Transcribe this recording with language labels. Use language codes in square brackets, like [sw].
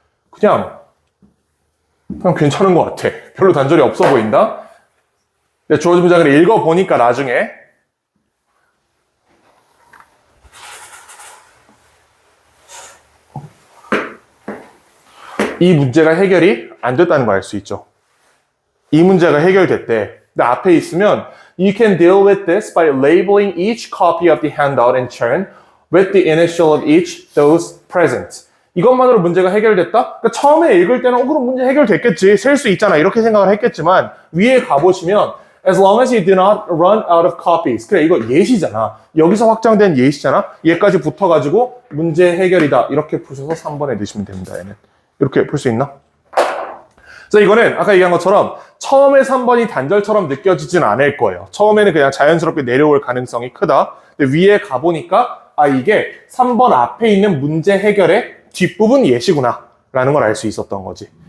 [ko] 그냥 괜찮은 것 같아. 별로 단절이 없어 보인다. 근데 주어진 문장을 읽어보니까 나중에 이 문제가 해결이 안 됐다는 걸 알 수 있죠. 이 문제가 해결됐대. 근데 앞에 있으면 [en] You can deal with this by labeling each copy of the handout in turn with the initial of each those present. [ko] 이것만으로 문제가 해결됐다? 그러니까 처음에 읽을 때는 그럼 문제 해결됐겠지. 셀 수 있잖아. 이렇게 생각을 했겠지만 위에 가보시면 [en] As long as you do not run out of copies. [ko] 그래, 이거 예시잖아. 여기서 확장된 예시잖아. 얘까지 붙어가지고 문제 해결이다. 이렇게 푸셔서 3번에 넣으시면 됩니다. 얘는. 이렇게 풀 수 있나? 그래서 이거는 아까 얘기한 것처럼 처음에 3번이 단절처럼 느껴지진 않을 거예요. 처음에는 그냥 자연스럽게 내려올 가능성이 크다. 근데 위에 가보니까 이게 3번 앞에 있는 문제 해결의 뒷부분 예시구나 라는 걸 알 수 있었던 거지.